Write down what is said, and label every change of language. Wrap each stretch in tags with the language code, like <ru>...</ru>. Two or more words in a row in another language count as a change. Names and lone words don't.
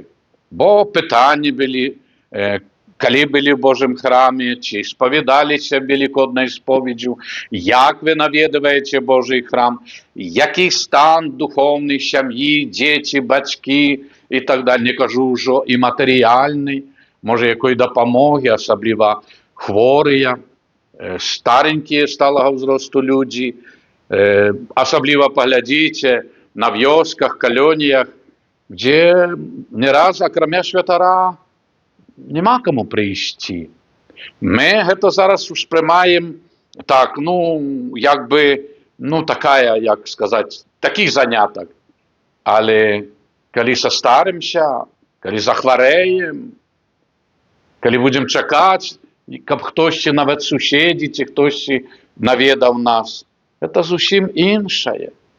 <uk>Бо питання були, коли були в Божому храмі, чи сповідалися великодною сповіддю, як ви навідуєте Божий храм, який стан духовний сім'ї, діти, батьки і так далі. Не кажу вже і матеріальний, може якої допомоги, особливо хворі, старенькі сталого взросту люди.</uk> <ru>Особливо поглядите на вёсках, колониях, где не раз, окромя святара,</ru> <uk>нема кому прийти.</uk> <be>Ми гэта зараз успрымаем так, якби, такая, як сказаць, такі занятак. Але калі састарымся, калі захварэем, калі будзем чакаць, каб хтосьці, нават суседзі, ці хтосьці наведаў нас, гэта зусім іншае.</be>